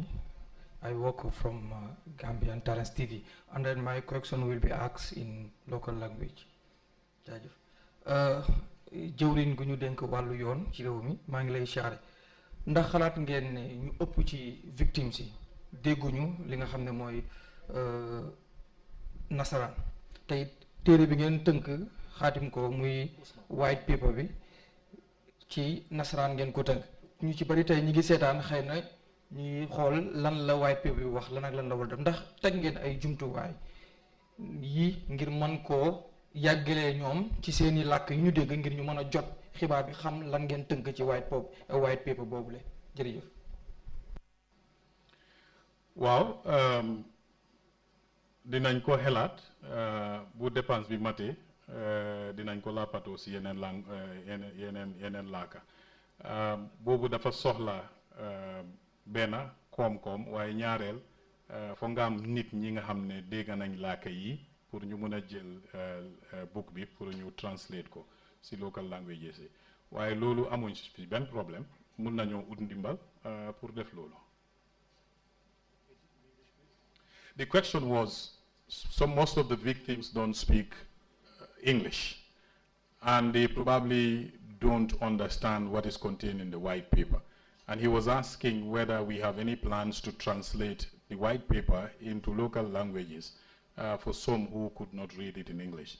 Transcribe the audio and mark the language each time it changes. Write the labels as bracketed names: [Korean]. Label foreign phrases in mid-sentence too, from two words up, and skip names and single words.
[English] I work from Gambian Talents TV, and then my question will be asked in local language. [Wolof] jëwriñ gu ñu dénk wàllu yoon ci réew mi maa ngi lay siyaare ndax xalaat ngeen ne ñu ëpp ci victimes yi dégguñu li nga xam ne mooy nasaraan tey téere bi ngeen tënk xaatim ko muy [English] white paper [Wolof] bi ci nasaraan ngeen ko tënk ñu ci bari tey ñi ngi seetaan xëy na ñi xool lan la [English] white paper [Wolof] bi wax lan ak lan la war def ndax teg ngeen ay jumtuwaay yi ngir mën koo yàggalee ñoom ci seeni làkk yu ñu dégg ngir ñu mën a jot xibaar bi xam lan ngeen tënk ci [English] white paper [Wolof] boobule jërëjëf. waaw dinañ ko xelaat bu dépense bi matee dinañ ko làppatoo si yeneen lang yeneen laaka boobu dafa soxla benn koom-koom waaye ñaareel foog nga am nit ñi nga xam ne dégg nañ laaka yi pour ñu mën a jël book bi pour ñu translate ko si [English] local languages [Wolof] yi waaye loolu amuñ si benn problème mun nañoo ut ndimbal pour def loolu. [English] The question was, most of the victims don't speak English, and they probably don't understand what is contained in the white paper. And he was asking whether we have any plans to translate the white paper into local languages for some who could not read it in English.